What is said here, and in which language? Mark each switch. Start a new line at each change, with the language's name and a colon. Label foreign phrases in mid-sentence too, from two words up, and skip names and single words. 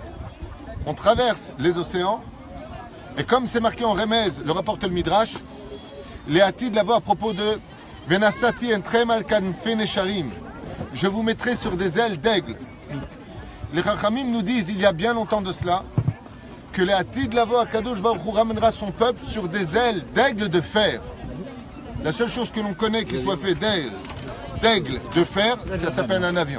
French: On traverse les océans, et comme c'est marqué en Remez, le rapporte le Midrash, les
Hebrew: עתיד לבוא
French: à propos de
Hebrew: ואשא אתכם על כנפי נשרים,
French: je vous mettrai sur des ailes d'aigle. Les Chachamim nous disent, il y a bien longtemps de cela, que les
Hebrew: עתיד לבוא הקדוש ברוך הוא
French: ramènera son peuple sur des ailes d'aigle de fer. La seule chose que l'on connaît qui soit fait d'aigle de fer, ça s'appelle un avion.